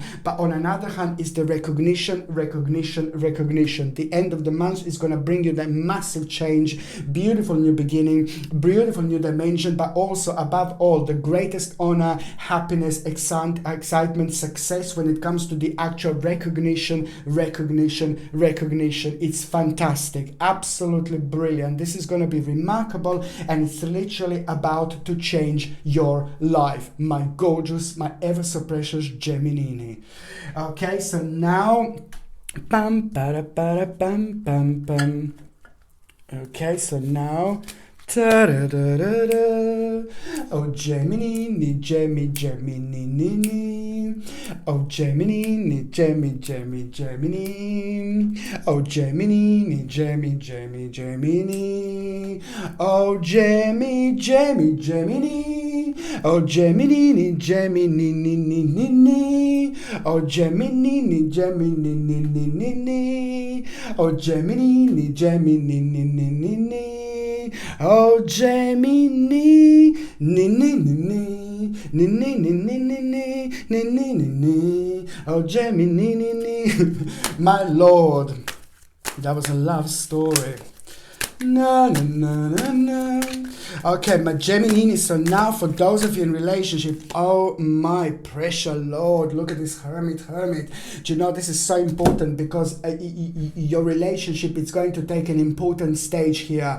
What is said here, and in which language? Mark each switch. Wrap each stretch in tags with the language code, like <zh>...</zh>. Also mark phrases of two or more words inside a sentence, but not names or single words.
<en>But on another hand, is the recognition. The end of the month is going to bring you that massive change, beautiful new beginning, beautiful new dimension, but also above all, the greatest honor, happiness, excitement, success when it comes to the actual recognition recognition. It's fantastic, absolutely brilliant. This is going to be remarkable, and it's literally about to change your life, my gorgeous, my ever so precious Gemini. Okay, so now bam para para bam bam bam. Okay, so now ta-da-da-da-da. Oh Gemini, Gemini. Oh Gemini, Gemini. Oh Gemini, Gemini. Oh Gemini. Oh Gemini, Gemini. Oh Gemini, Gemini. Oh Gemini, Gemini. Oh Gemini, oh Gemini, my Lord, that was a love story. No. Okay, my Gemini. So now for those of you in relationship, oh my precious Lord, look at this hermit. Do you know, this is so important because your relationship is going to take an important stage here.</en>